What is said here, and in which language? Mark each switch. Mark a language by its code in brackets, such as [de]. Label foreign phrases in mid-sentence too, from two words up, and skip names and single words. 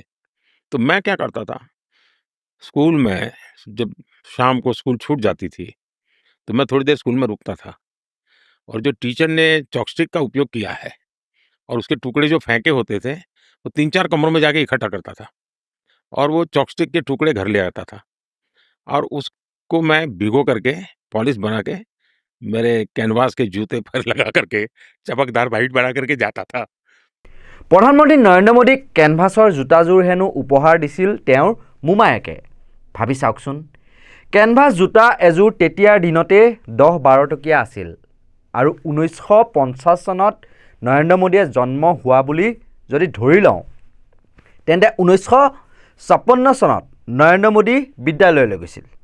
[hi] तो मैं क्या करता था, स्कूल में जब शाम को स्कूल छूट जाती थी तो मैं थोड़ी देर स्कूल में रुकता था, और जो टीचर ने चॉपस्टिक का उपयोग किया है और उसके टुकड़े जो फेंके होते थे, वो 3-4 कमरों में जाके इकट्ठा करता था और वो चॉपस्टिक के टुकड़े घर ले आता था और उसको मैं भिगो करके पॉलिश बना के मेरे कैनवास के जूते पर लगा करके चमकदार वाइट बना करके जाता था। [as] প্ৰধানমন্ত্ৰী নৰেন্দ্ৰ মোদীক কেনভাছৰ জোতাযোৰ হেনো উপহাৰ দিছিল তেওঁৰ মোমায়েকে। ভাবি চাওকচোন, কেনভাছ জোতা এযোৰ তেতিয়াৰ দিনতে 10-12 টকীয়া আছিল আৰু 1950 চনত নৰেন্দ্ৰ মোদীয়ে জন্ম হোৱা বুলি যদি ধৰি লওঁ, তেন্তে 1956 চনত নৰেন্দ্ৰ মোদী বিদ্যালয়লৈ গৈছিল।